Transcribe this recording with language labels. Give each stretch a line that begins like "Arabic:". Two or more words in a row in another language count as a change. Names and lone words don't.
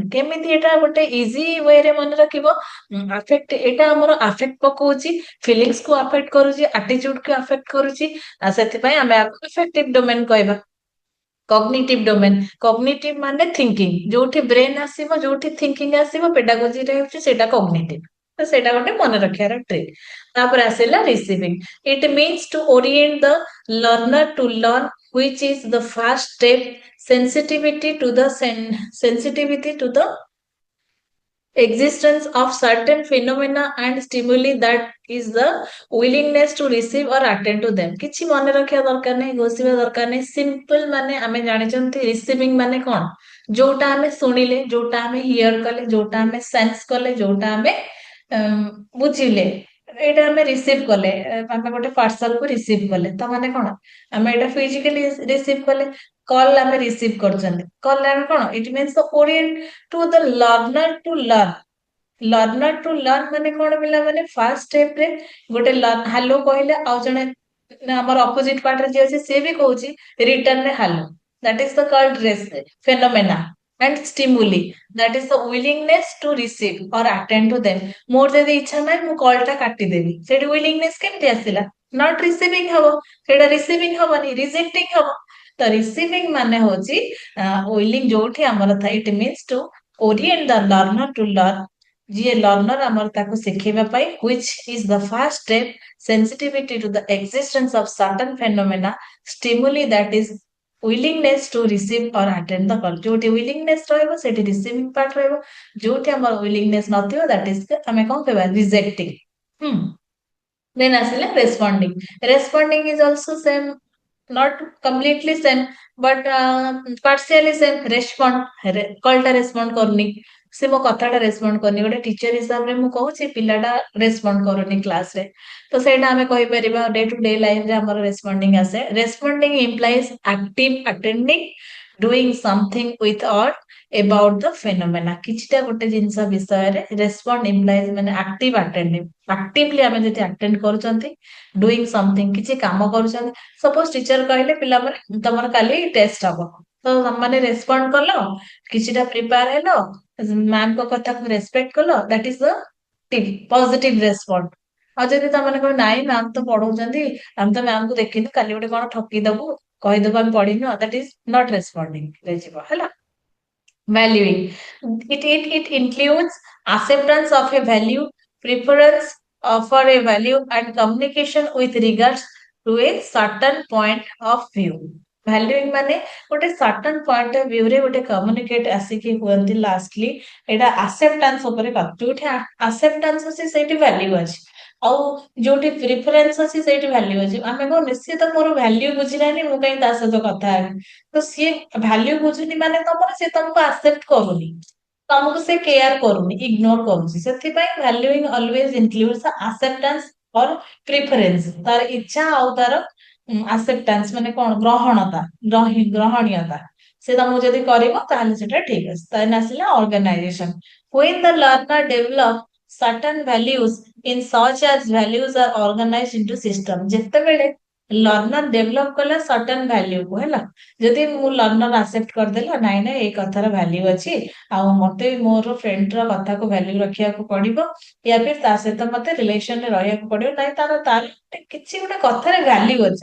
Odia: କେମିତି ଏଟା ଗୋଟେ
English: easy way-re
Odia: ମନେ ରଖିବ, ଆଫେକ୍ଟ ଏଇଟା ଆମର ଆଫେକ୍ଟ ପକଉଛି, ଫିଲିଙ୍ଗସ୍ କୁ ଆଫେକ୍ଟ କରୁଛି, ଆଟିଚ୍ୟୁଡ କୁ ଆଫେକ୍ଟ କରୁଛି, ସେଥିପାଇଁ ଆମେ
English: affective domain
Odia: କହିବା।
English: cognitive domain,
Odia: କଗ୍ନିଟିଭ ମାନେ ଥିଙ୍କିଂ, ଯୋଉଠି ବ୍ରେନ ଆସିବ, ଯୋଉଠି ଥିଙ୍କିଂ ଆସିବ, ପେଡାଗୋଜିରେ ହେଉଛି ସେଇଟା କଗ୍ନିଟିଭ। ତ ସେଇଟା ଗୋଟେ ମନେ ରଖିବାର ଟ୍ରିକ୍। ତାପରେ ଆସିଲା ରିସିଭିଂ।
English: It means to orient the learner to learn, which is the first step. Sensitivity to the existence of certain phenomena and stimuli, that is the willingness to receive or attend to them.
Odia: କିଛି ମନେ ରଖିବା ଦରକାର ନାହିଁ, ଘୋଷିବା ଦରକାର ନାହିଁ, ସିମ୍ପଲ ମାନେ ଆମେ ଜାଣିଛନ୍ତି ରିସିଭିଂ ମାନେ କଣ, ଯୋଉଟା ଆମେ ଶୁଣିଲେ, ଯୋଉଟା ଆମେ ହିୟର କଲେ, ଯୋଉଟା ଆମେ ସେନ୍ସ କଲେ, ଯୋଉଟା ଆମେ ବୁଝିଲେ, ଏଇଟା ଆମେ ରିସିଭ କଲେ। ଆମେ ଗୋଟେ ପାର୍ସଲ କୁ ରିସିଭ କଲେ, ତ ମାନେ କଣ, ଆମେ ଏଇଟା
English: physically receive
Odia: କଲେ। କଲ ଆମେ ରିସିଭ କରୁଛନ୍ତି, କଲ ଆମେ କଣ,
English: It means the orient to the learner to learn. learner to learn
Odia: ମାନେ କଣ ପିଲାମାନେ,
English: first step
Odia: ରେ ଗୋଟେ ହାଲୋ କହିଲେ, ଆଉ ଜଣେ ଆମର
English: opposite part
Odia: ରେ ଯିଏ ଅଛି ସିଏ ବି କହୁଛି, ରିଟର୍ନ ରେ ହାଲୋ,
English: that is the called phenomena and stimuli, that is the willingness to receive or attend to them.
Odia: ମୋର ଯଦି ଇଚ୍ଛା ନାହିଁ ମୁଁ କଲ୍ ଟା କାଟିଦେବି, ସେଠି ୱିଲିଂନେସ୍ କେମିତି ଆସିଲା,
English: not receiving
Odia: ହବ, ସେଇଟା ରିସିଭିଂ ହବନି, ରିଜେକ୍ଟିଂ ହବ। ତ ରିସିଭିଂ ମାନେ ହଉଛି ୱିଲିଂ ଯୋଉଠି ଆମର ଥାଏ,
English: It means to orient the learner to learn,
Odia: ଯିଏ ଲର୍ନର ଆମର ତାକୁ ଶିଖେଇବା ପାଇଁ,
English: which is the first step, sensitivity to the existence of certain phenomena, stimuli, that is willingness to receive or attend the call.
Odia: ଯୋଉଠି willingness ରହିବ ସେଠି
English: receiving part
Odia: ରହିବ, ଯୋଉଠି ଆମର willingness ନଥିବ
English: that is
Odia: ଆମେ କଣ କହିବା, rejecting। then ଆସିଲା responding.
English: Responding is also same, not completely same, but partially same. Respond,
Odia: କଲଟା ରେସ୍ପଣ୍ଡ କରୁନି, ସେ ମୋ କଥାଟା ରେସ୍ପଣ୍ଡ କରୁନି, ଗୋଟେ ଟିଚର ହିସାବରେ ମୁଁ କହୁଛି ପିଲାଟା ରେସ୍ପଣ୍ଡ କରୁନି କ୍ଲାସରେ, ତ ସେଇଟା ଆମେ କହିପାରିବା
English: day to day lifere
Odia: ଆମର ରେସ୍ପଣ୍ଡିଂ ଆସେ।
English: Responding implies active attending, doing something with or about the phenomena।
Odia: କିଛିଟା ଗୋଟେ ଜିନିଷ ବିଷୟରେ
English: respond implies
Odia: ମାନେ
English: active attending,
Odia: ଆକ୍ଟିଭଲି ଆମେ ଯଦି ଆଟେଣ୍ଡ କରୁଛନ୍ତି,
English: doing something
Odia: କିଛି କାମ କରୁଛନ୍ତି। ସପୋଜ ଟିଚର କହିଲେ ପିଲାମାନେ ତମର କାଲି ଟେଷ୍ଟ ହବ, ତ ତମମାନେ ରେସ୍ପଣ୍ଡ କଲ, କିଛିଟା ପ୍ରିପେୟାର ହେଲ, ମ୍ୟାମଙ୍କ କଥାକୁ ରେସ୍ପେକ୍ଟ କଲ,
English: that is the positive respond.
Odia: ଆଉ ଯଦି ତମମାନେ କହିବ ନାଇଁ ମ୍ୟାମ ତ ପଢଉଛନ୍ତି, ଆମେ ତ ମ୍ୟାମକୁ ଦେଖିନୁ, କାଲି ଗୋଟେ କଣ ଠକିଦବୁ, କହିଦବୁ ଆମେ ପଢିନୁ,
English: that is not responding
Odia: ରେ ଯିବ ହେଲା।
English: Valuing. It includes acceptance of a value, preference for a value, and communication with regards to a certain point of view.
Odia: Valuing ମାନେ ଗୋଟେ
English: certain point of view
Odia: ରେ ଗୋଟେ communicate ଆସିକି ହୁଅନ୍ତି lastly ଏଇଟା acceptance ଉପରେ କଥା, ଯୋଉଠି acceptance ଅଛି ସେଇଠି value ଅଛି, ଆଉ ଯୋଉଠି ପ୍ରିଫରେନ୍ସ ଅଛି ସେଇଠି ଭ୍ୟାଲ୍ୟୁ ଅଛି। ଆମେ କହୁନେ ସିଏ ତ ମୋର ଭ୍ୟାଲ୍ୟୁ ବୁଝିଲାନି, ମୁଁ କାହିଁ ତା ସହିତ କଥା ହେବି। ତ ସିଏ ଭ୍ୟାଲ୍ୟୁ ବୁଝୁନି ମାନେ ତମର, ସେ ତମକୁ ଆକ୍ସେପ୍ଟ କରୁନି, ତମକୁ ସେ କେୟାର କରୁନି, ଇଗ୍ନୋର କରୁଛି।
English: ସେଥିପାଇଁ valuing always includes acceptance or preference.
Odia: ତାର ଇଚ୍ଛା ଆଉ ତାର ଆକ୍ସେପ୍ଟାନ୍ସ ମାନେ କଣ, ଗ୍ରହଣତା, ଗ୍ରହଣୀୟତା। ସେ ତମକୁ ଯଦି କରିବ ତାହେଲେ ସେଟା ଠିକ ଅଛି। ତାହେଲେ ଆସିଲା ଅର୍ଗାନାଇଜେସନ।
English: When the learner develop certain values in such as values are organized into system।
Odia: ଯେତେବେଳେ ଲର୍ନର ଡେଭଲପ କଲା
English: certain value
Odia: କୁ ହେଲା, ଯଦି ମୁଁ ଲର୍ନର ଆକ୍ସେପ୍ଟ କରିଦେଲା ନାଇଁ ନାଇଁ ଏଇ କଥାର ଭ୍ୟାଲ୍ୟୁ ଅଛି, ଆଉ ମତେ ମୋର ଫ୍ରେଣ୍ଡର କଥାକୁ ଭ୍ୟାଲ୍ୟୁ ରଖିବାକୁ ପଡିବ,
Hindi: या फिर
Odia: ତା ସହିତ ମତେ ରିଲେସନରେ ରହିବାକୁ ପଡିବ, ନାଇଁ ତାର ତାର କିଛି ଗୋଟେ କଥାରେ ଭ୍ୟାଲ୍ୟୁ ଅଛି।